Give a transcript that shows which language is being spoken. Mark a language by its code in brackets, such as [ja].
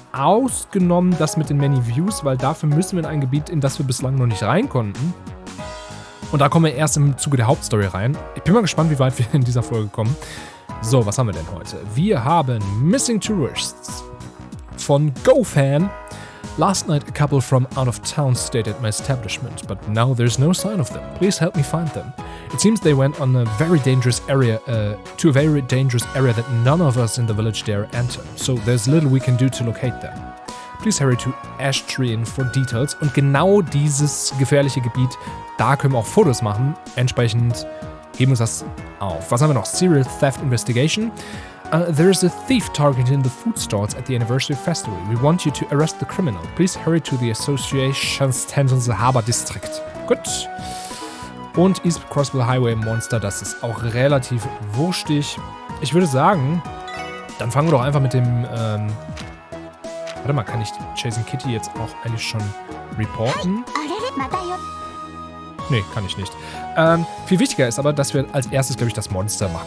[de] Ausgenommen das mit den Many Views, weil dafür müssen wir in ein Gebiet, in das wir bislang noch nicht rein konnten. Und da kommen wir erst im Zuge der Hauptstory rein. Ich bin mal gespannt, wie weit wir in dieser Folge kommen. So, was haben wir denn heute? Wir haben Missing Tourists von GoFan. [en] Last night a couple from out of town stayed at my establishment, but now there's no sign of them. Please help me find them. It seems they went on a very dangerous area, to a very dangerous area that none of us in the village dare enter. So there's little we can do to locate them. Please hurry to Ash Tree Inn for details. [de] Und genau dieses gefährliche Gebiet, da können wir auch Fotos machen. Entsprechend heben wir das auf. Was haben wir noch? Serial Theft Investigation. [en] There is a thief targeted in the food stalls at the anniversary festival. We want you to arrest the criminal. Please hurry to the association stand in the Harbor District. [de] Gut. Und East Crossbell Highway Monster, das ist auch relativ wurstig. Ich würde sagen, dann fangen wir doch einfach mit dem, warte mal, kann ich Chasing Kitty jetzt auch eigentlich schon reporten? Nee, kann ich nicht. Viel wichtiger ist aber, dass wir als erstes, glaube ich, das Monster machen.